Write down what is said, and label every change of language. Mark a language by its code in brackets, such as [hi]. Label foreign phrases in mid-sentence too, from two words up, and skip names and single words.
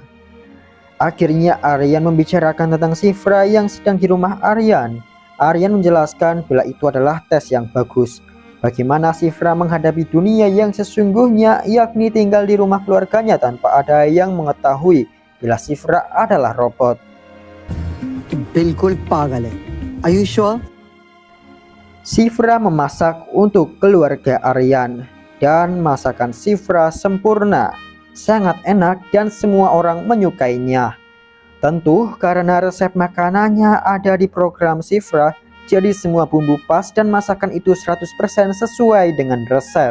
[id] Akhirnya Aryan membicarakan tentang Shifra yang sedang di rumah Aryan. Aryan menjelaskan bila itu adalah tes yang bagus. Bagaimana Shifra menghadapi dunia yang sesungguhnya, yakni tinggal di rumah keluarganya tanpa ada yang mengetahui bila Shifra adalah robot. [hi] बिल्कुल पागल है. [en] Are you sure? [id] Shifra memasak untuk keluarga Aryan dan masakan Shifra sempurna, sangat enak dan semua orang menyukainya. Tentu karena resep makanannya ada di program Shifra, jadi semua bumbu pas dan masakan itu 100% sesuai dengan resep.